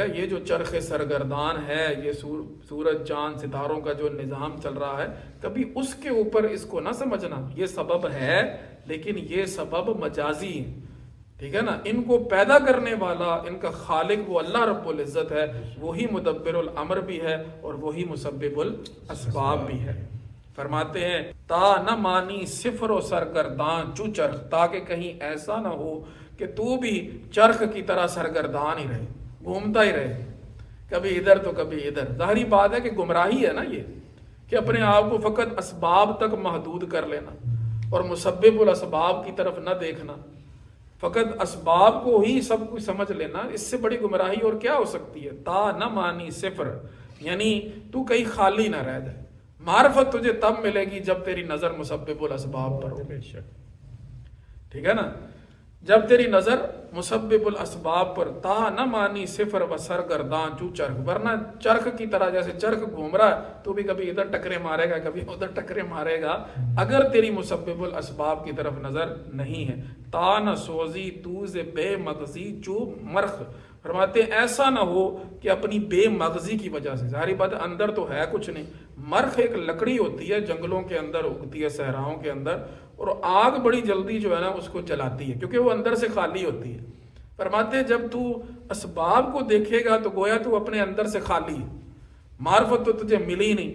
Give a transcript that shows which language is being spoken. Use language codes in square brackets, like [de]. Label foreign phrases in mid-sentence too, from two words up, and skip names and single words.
[ur] یہ جو چرخ سرگردان ہے، یہ سورج چاند ستاروں کا جو نظام چل رہا ہے، کبھی اس کے اوپر اس کو نہ سمجھنا، یہ سبب ہے لیکن یہ سبب مجازی ہے، ٹھیک ہے نا۔ ان کو پیدا کرنے والا، ان کا خالق وہ اللہ رب العزت ہے، وہی مدبر الامر بھی ہے اور وہی مسبب الاسباب بھی ہے۔ فرماتے ہیں [fa] تا نہ مانی صفر و سرگردان چو چرخ، [ur] تاکہ کہیں ایسا نہ ہو کہ تو بھی چرخ کی طرح سرگردان ہی رہے، گھومتا ہی رہے، کبھی ادھر تو کبھی ادھر۔ ظاہری بات ہے کہ گمراہی ہے نا یہ، کہ اپنے آپ کو فقط اسباب تک محدود کر لینا اور مسبب الاسباب کی طرف نہ دیکھنا، فقط اسباب کو ہی سب کچھ سمجھ لینا، اس سے بڑی گمراہی اور کیا ہو سکتی ہے۔ [fa] تا نہ مانی صفر، [ur] یعنی تو کہیں خالی نہ رہ جائے۔ معرفت تجھے تب ملے گی جب تیری نظر مسبب الاسباب پر ہو، ٹھیک ہے نا، جب تیری نظر مسبب الاسباب پر۔ [fa] تا نہ مانی صفر و سرگرداں چو چرخ، [ur] ورنہ چرخ کی طرح جیسے چرخ گھوم رہا ہے تو بھی کبھی ادھر ٹکرے مارے گا کبھی ادھر ٹکرے مارے گا، اگر تیری مسبب الاسباب کی طرف نظر نہیں ہے۔ [fa] تا نہ سوزی توز بے مغزی چو مرخ، [ur] فرماتے ہیں ایسا نہ ہو کہ اپنی بے مغزی کی وجہ سے، ظاہری بات اندر تو ہے کچھ نہیں، مرخ ایک لکڑی ہوتی ہے، جنگلوں کے اندر اگتی ہے، صحراؤں کے اندر، اور آگ بڑی جلدی جو ہے نا اس کو جلاتی ہے کیونکہ وہ اندر سے خالی ہوتی ہے۔ فرماتے ہیں جب تو اسباب کو دیکھے گا تو گویا تو اپنے اندر سے خالی ہے، معرفت تو تجھے ملی نہیں۔